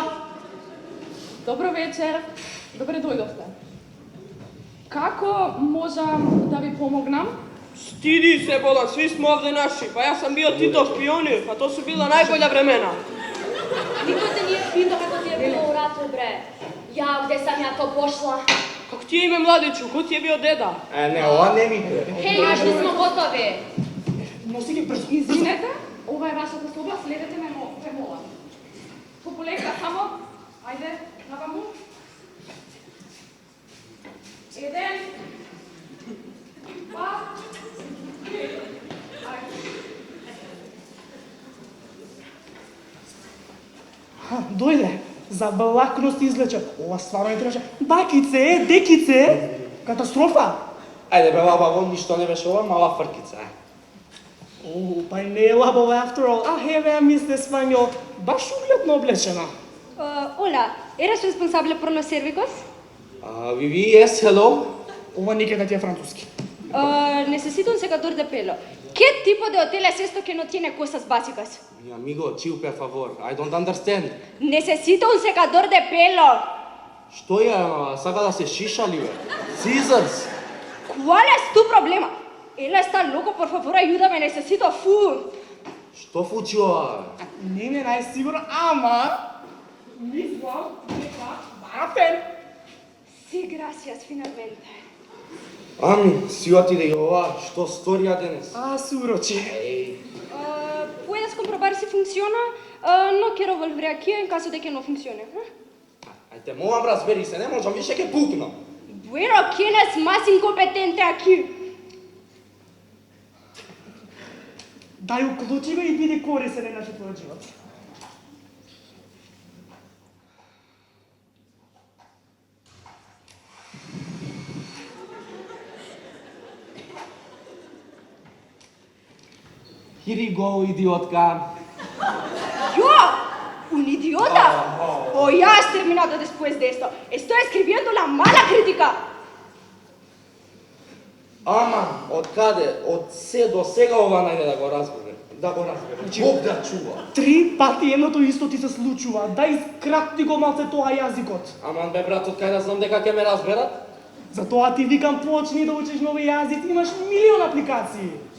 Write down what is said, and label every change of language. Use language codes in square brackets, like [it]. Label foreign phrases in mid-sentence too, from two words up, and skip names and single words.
[mk] Добро вечер. Добре дојдовте. Како можам да ви помогнам? [sr] Стиди се, Бола, сви сме овде наши. Па јас сам био Титов пионир, па то су била најболја времена. Никој те nije питao како ти е било у ratu, bre. Ja, gde sam ja to pošla? [mk] Како ти е име, младичу? Кој ти е био деда? Не, ова не ми бе. [sr] Hej, još nismo gotovi. [mk] Носи ги брзо. Извинете, ова е вашата соба, следете ме, ве молам. Полека, само. Ајде, наваму. Еден. Два. Три. Дојде. Заблакност излече. Ова стварно не требаше. Бакице, декице. Катастрофа. Ајде бе, баба, ништо не беше ова, мала фркица. Па не е лабава [en] after all. [mk] Еве, мисле Спањол. Баш угледно облечена. [es] Hola, ¿eres responsable por los cérvicos? Vivi, [en] yes, hello. [mk] Ова некаде ти е француски. [es] Necesito un secador de pelo. ¿Qué tipo de hotel es esto que no tiene cosas básicas? Mi amigo, [en] chill, per favor. I don't understand. [es] Necesito un secador de pelo. [mk] Што е, сака да се шишали, бе? [en] Scissors. [es] ¿Cuál es tu problema? Él está loco, por favor, ayúdame, necesito food. [mk] Што фучи ова? Не, најсигурно, ама... Мислам, дека бара пен. [es] Sí, gracias, finalmente. [mk] Ами, си отиде и ова, што сторија денес? Се урочи. [es] ¿Puedes comprobar si funciona? No quiero volver aquí en caso de que no funcione. [mk] Ајде, молам, разбери се, не можам, више ќе пукнам. [es] Bueno, ¿quién es más incompetente aquí? [mk] Дај уклучи го и биди корисен на твојот живот. [en] Here you go, [mk] idiotka. [es] ¿Yo? ¿Un idiota? Oh, ya has terminado después de esto. Estoy escribiendo la mala crítica. [mk] Ама, од каде? Од се до сега ова најде да го разбере. Да го разбере. Бог да чува. 3 пати едното исто ти се случува. Дај скрати го малце тоа јазикот. Аман бе, брат, од кај да знам дека ќе ме разберат? Затоа ти викам почни да учиш нови јазици, имаш милион апликации.